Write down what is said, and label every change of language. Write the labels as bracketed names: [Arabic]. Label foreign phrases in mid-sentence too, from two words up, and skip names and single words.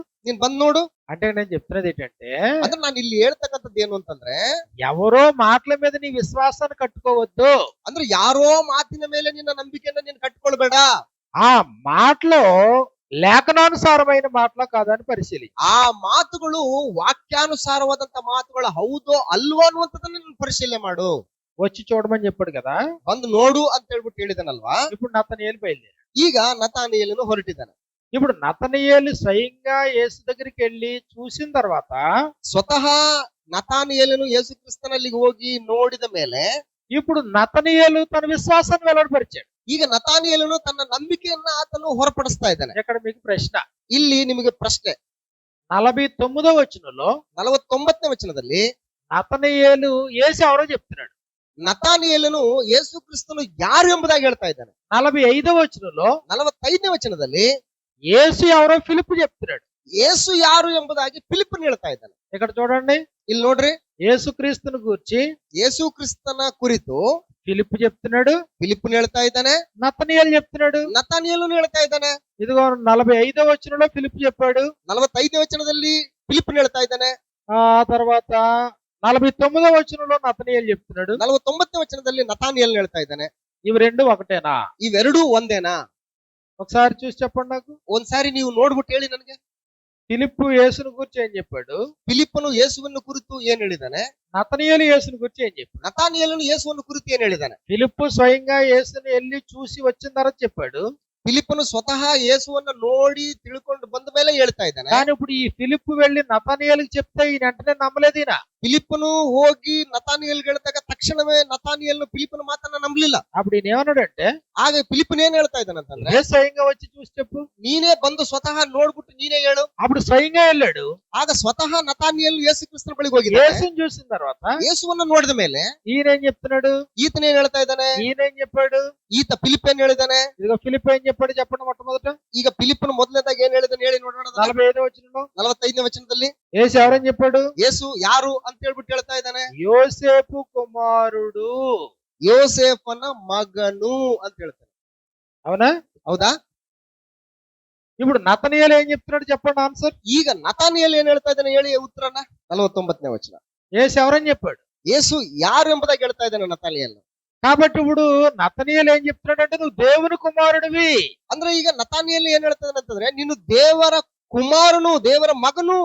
[Kannada] ನೀನ್ ಬಂದ್ ನೋಡು. [Telugu] అంటే నేను చెప్తున్నది ఏంటంటే, [Kannada] ಅಂದ್ರೆ ನಾನು ಇಲ್ಲಿ ಹೇಳ್ತಕ್ಕಂಥದ್ದು ಏನು ಅಂತಂದ್ರೆ, [Telugu] ఎవరో మాటల మీద నీ విశ్వాసాన్ని కట్టుకోవద్దు. [Kannada] ಅಂದ್ರೆ ಯಾರೋ ಮಾತಿನ ಮೇಲೆ ನಿನ್ನ ನಂಬಿಕೆಯನ್ನ ನೀನು ಕಟ್ಕೊಳ್ಬೇಡ. [Telugu] ఆ మాటలో లేఖనానుసారమైన మాటలో కాదని పరిశీలి. [Kannada] ಆ ಮಾತುಗಳು ವಾಕ್ಯಾನುಸಾರವಾದಂತ ಮಾತುಗಳು ಹೌದೋ ಅಲ್ವೋ ಅನ್ನುವಂಥದ್ದನ್ನ ನೀನು ಪರಿಶೀಲನೆ ಮಾಡು. [Telugu] వచ్చి చూడమని చెప్పాడు కదా. [Kannada] ಬಂದು ನೋಡು ಅಂತ ಹೇಳ್ಬಿಟ್ಟು ಹೇಳಿದನಲ್ವಾ. [Telugu] ఇప్పుడు నతనీయేలు బయలుదేరాడు. [Kannada] ಈಗ ನತಾನಿಯೇಲನು ಹೊರಟಿದ್ದಾನೆ. [Telugu] ఇప్పుడు నతనీయేలు స్వయంగా యేసు దగ్గరికి వెళ్ళి చూసిన తర్వాత, [Kannada] ಸ್ವತಃ ನತಾನಿಯೇಲನು ಯೇಸು ಕ್ರಿಸ್ತನಲ್ಲಿಗೆ ಹೋಗಿ ನೋಡಿದ ಮೇಲೆ [Telugu] ఇప్పుడు నతనీయేలు తన విశ్వాసాన్ని వెల్లడిపరిచాడు. [Kannada] ಈಗ ನತಾನಿಯೇಲನು ತನ್ನ ನಂಬಿಕೆಯನ್ನ ಆತನು ಹೊರಪಡಿಸ್ತಾ ಇದ್ದಾನೆ. [Telugu] ఇక్కడ మీకు ప్రశ్న. [Kannada] ಇಲ್ಲಿ ನಿಮಗೆ ಪ್ರಶ್ನೆ. [Telugu] 49వ వచనంలో [Kannada] 49ನೇ ವಚನದಲ್ಲಿ [Telugu] నతనీయేలు యేసు ఎవరో చెప్తున్నాడు. [Kannada] ನತಾನಿಯೇಲನು ಯೇಸು ಕ್ರಿಸ್ತನು ಯಾರು ಎಂಬುದಾಗಿ ಹೇಳ್ತಾ ಇದ್ದಾನೆ. [Telugu] 45వ వచనంలో [Kannada] 45ನೇ ವಚನದಲ್ಲಿ [Telugu] యేసు ఎవరో ఫిలిప్ చెప్తున్నాడు. [Kannada] ಯೇಸು ಯಾರು ಎಂಬುದಾಗಿ ಫಿಲಿಪ್ಪನ್ ಹೇಳ್ತಾ ಇದ್ದಾನೆ. [Telugu] ఇక్కడ చూడండి, [Kannada] ಇಲ್ಲಿ ನೋಡ್ರಿ, [Telugu] యేసు క్రీస్తును గూర్చి [Kannada] ಯೇಸು ಕ್ರಿಸ್ತನ ಕುರಿತು [Telugu] ఫిలిప్ చెప్తున్నాడు, [Kannada] ಫಿಲಿಪ್ಪನ್ ಹೇಳ್ತಾ ಇದ್ದಾನೆ, [Telugu] నతనీయేలు చెప్తున్నాడు. [Kannada] ನತಾನಿಯೇಲನು ಹೇಳ್ತಾ ಇದ್ದಾನೆ. [Telugu] ఇదిగో 45వ వచనంలో ఫిలిప్ చెప్పాడు. [Kannada] 45ನೇ ವಚನದಲ್ಲಿ ಫಿಲಿಪ್ಪನ್ ಹೇಳ್ತಾ ಇದ್ದಾನೆ. [Telugu] ఆ తర్వాత 49వ వచనంలో నతనీయేలు చెప్తున్నాడు. [Kannada] 49ನೇ ವಚನದಲ್ಲಿ ನತಾನಿಯೇಲ್ ಹೇಳ್ತಾ ಇದ್ದಾನೆ. [Telugu] ఇవి రెండు ఒకటేనా? [Kannada] ಇವೆರಡೂ ಒಂದೇನಾ? [Telugu] ఒకసారి చూసి చెప్పండి నాకు. [Kannada] ಒಂದ್ಸಾರಿ ನೀವು ನೋಡ್ಬಿಟ್ಟು ಹೇಳಿ ನನಗೆ. [Telugu] ఫిలిప్పు యేసుని గురించి ఏం చెప్పాడు? [Kannada] ಫಿಲಿಪ್ಪನು ಯೇಸುವನ್ನು ಕುರಿತು ಏನ್ ಹೇಳಿದಾನೆ? [Telugu] నతనయేలు యేసుని గురించి ఏం చెప్పాడు? [Kannada] ನತಾನಿಯೇಲನು ಯೇಸುವನ್ನು ಕುರಿತು ಏನ್ ಹೇಳಿದಾನೆ? [Telugu] ఫిలిప్పు స్వయంగా యేసుని వెళ్ళి చూసి వచ్చిన తర్వాత చెప్పాడు. [Kannada] ಫಿಲಿಪ್ಪನು ಸ್ವತಃ ಯೇಸುವನ್ನ ನೋಡಿ ತಿಳ್ಕೊಂಡು ಬಂದ ಮೇಲೆ ಹೇಳ್ತಾ ಇದ್ದಾನೆ. [Telugu] కానీ ఇప్పుడు ఈ ఫిలిప్పు వెళ్ళి నతనయేలుకి చెప్తే ఈయన వెంటనే నమ్మలేదు. ఈయన [Kannada] ಫಿಲಿಪ್ಪನು ಹೋಗಿ ನತಾನಿಯೇಲ್ ಹೇಳ್ದಾಗ ತಕ್ಷಣವೇ ನತಾನಿಯೇಲ್ ಫಿಲಿಪ್ಪನ ಮಾತನ್ನ ನಂಬಲಿಲ್ಲ. [Telugu] అప్పుడు ఈయన ఏమన్నాడంటే, [Kannada] ಆಗ ಫಿಲಿಪ್ಪನ್ ಏನ್ ಹೇಳ್ತಾ ಇದ್ದಾನಂತಂದ್ರೆ, [Telugu] ఏ స్వయంగా వచ్చి చూసి చెప్పు. [Kannada] ನೀನೇ ಬಂದು ಸ್ವತಃ ನೋಡ್ಬಿಟ್ಟು ನೀನೇ ಹೇಳು. [Telugu] అప్పుడు స్వయంగా వెళ్ళాడు. [Kannada] ಆಗ ಸ್ವತಃ ನತಾನಿಯೇಲ್ ಯೇಸು ಕ್ರಿಸ್ತನ ಬಳಿಗೆ ಹೋಗಿದ್ದಾನೆ. [Telugu] యేసుని చూసిన తర్వాత [Kannada] ಯೇಸುವನ್ನ ನೋಡಿದ ಮೇಲೆ [Telugu] ఈయన ఏం చెప్తున్నాడు? [Kannada] ಈತನ ಏನ್ ಹೇಳ್ತಾ ಇದ್ದಾನೆ? [Telugu] ఈయన ఏం చెప్పాడు? [Kannada] ಈತ ಫಿಲಿಪ್ ಏನ್ ಹೇಳಿದಾನೆ? [Telugu] ఇదిగో ఫిలిప్ ఏం చెప్పాడు చెప్పండి మొట్టమొదట. [Kannada] ಈಗ ಫಿಲಿಪ್ಪನು ಮೊದಲನೇದಾಗಿ ಏನ್ ಹೇಳಿದಾನೆ ಹೇಳಿ ನೋಡೋಣ. [Telugu] 45వ వచనంలో [Kannada] 45ನೇ ವಚನದಲ್ಲಿ [Telugu] యేసు ఎవరని చెప్పాడు? [Kannada] ಯೇಸು ಯಾರು ಅಂತ ಹೇಳ್ಬಿಟ್ಟು ಹೇಳ್ತಾ ಇದ್ದಾನೆ? [Telugu] యోసేపు కుమారుడు. [Kannada] ಯೋಸೇಫನ ಮಗನು ಅಂತ ಹೇಳ್ತಾನೆ. [Telugu] అవునా? [Kannada] ಹೌದಾ? [Telugu] ఇప్పుడు నతనయేలు ఏం చెప్తున్నాడు చెప్పండి ఆన్సర్. [Kannada] ಈಗ ನತಾನಿಯೇಲ್ ಏನ್ ಹೇಳ್ತಾ ಇದ್ದಾನೆ ಹೇಳಿ ಉತ್ತರನ. 49ನೇ ವಚನ. [Telugu] యేసు ఎవరని చెప్పాడు? [Kannada] ಯೇಸು ಯಾರು ಎಂಬುದಾಗಿ ಹೇಳ್ತಾ ಇದ್ದಾನೆ ನತಾನಿಯೇಲ್. [Telugu] కాబట్టి ఇప్పుడు నతనయేలు ఏం చెప్తున్నాడంటే నువ్వు దేవుని కుమారుడివి. [Kannada] ಅಂದ್ರೆ ಈಗ ನತಾನಿಯೇಲ್ ಏನ್ ಹೇಳ್ತಾ ಇದ್ದಾನೆ ಅಂತಂದ್ರೆ ನೀನು ದೇವರ ಕುಮಾರನು, ದೇವರ ಮಗನು.